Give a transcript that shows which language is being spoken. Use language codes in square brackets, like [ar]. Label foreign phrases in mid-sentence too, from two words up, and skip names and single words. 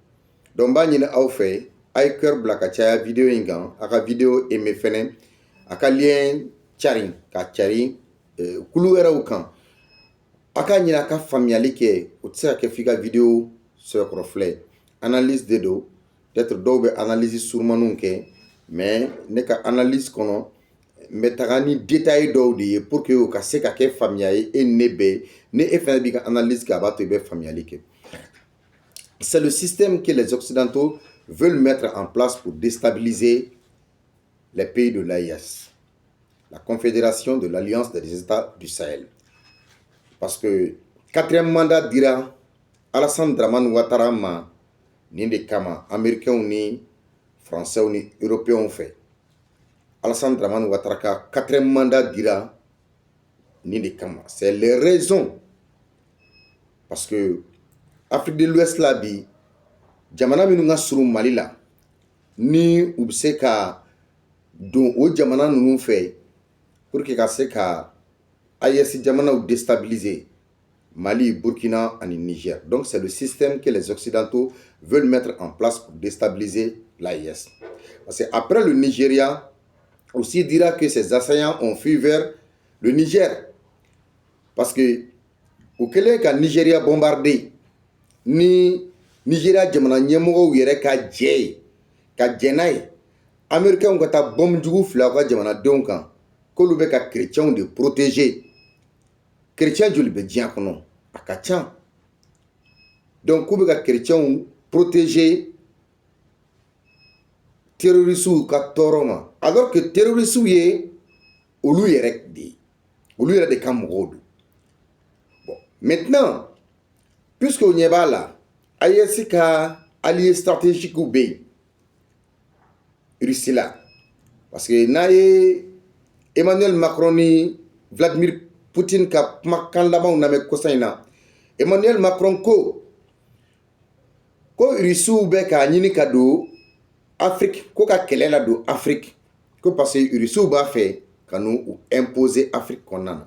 [bm] Donc n b'a ɲini aw fɛ a ye cœur bila ka caya video in kan, a ka video aimé fɛnɛ, a ka lien cari ka cari kulu wɛrɛw kan. A ka ɲini a ka faamuyali kɛ o tɛ se ka kɛ f'i ka video sɛbɛkɔrɔ filɛ. Analyse de don, peut-être dɔw bɛ analyse surumaniw kɛ mais ne ka analyse kɔnɔ n bɛ taga ni détail dɔw de ye [fr] pour que [bm] o ka se ka kɛ faamuya ye e ni ne bɛɛ, ni e fɛnɛ b'i ka analyse kɛ a b'a to i bɛ faamuyali kɛ. [fr] C'est le système que les occidentaux veulent mettre en place pour déstabiliser les pays de l'AES, la Confédération de l'Alliance des États du Sahel. Parce que 4e mandat [bm] dira Alassane Dramane Ouattara ma nin de kama Américains ni Français ni Européens fɛ. Alassane Dramane Ouattara ka 4e mandat dira nin de kama. [fr] C'est les raisons parce que Afrique de l'Ouest [bm] la bi jamana minnu ka surun Mali la ni u bɛ se ka don o jamana ninnu fɛ [fr] pour que [bm] ka se ka AES jamanaw déstabiliser Mali, Burkina et Niger. [fr] Donc c'est le système que les Occidentaux veulent mettre en place pour déstabiliser l'AES. Parce qu'après le Nigeria aussi dira que ses assaillants ont fui vers le Niger. Parce que au [bm] kɛlen ka Nigeria bombardé ni Nigeria jamana ɲɛmɔgɔw yɛrɛ ka jɛ ye ka jɛ n'a ye Américains ka taa bombe jugu fila ka jamanadenw kan k'olu bɛ ka chrétiens de protéger. Chrétiens joli bɛ diɲɛ kɔnɔ a ka ca. Donc k'u bɛ ka chrétiens protéger terroristes ka tɔɔrɔ ma [fr] alors que [bm] terroristes ye olu yɛrɛ de ye, olu yɛrɛ de ka mɔgɔw don. [fr] Bon maintenant puisque [bm] o ɲɛ b'a la AES ka [fr] alliés stratégiques [bm] bɛ yen Russie la [fr] parce que [bm] n'a ye Emmanuel Macron ni Vladimir Poutine ka kumakan labanw lamɛn kɔsa in na Emmanuel Macron ko Russiw bɛ k'a ɲini ka don Afrique ko ka kɛlɛ la don Afrique ko [fr] parce que [bm] Russiw b'a fɛ ka n'u imposer Afrique kɔnɔna na.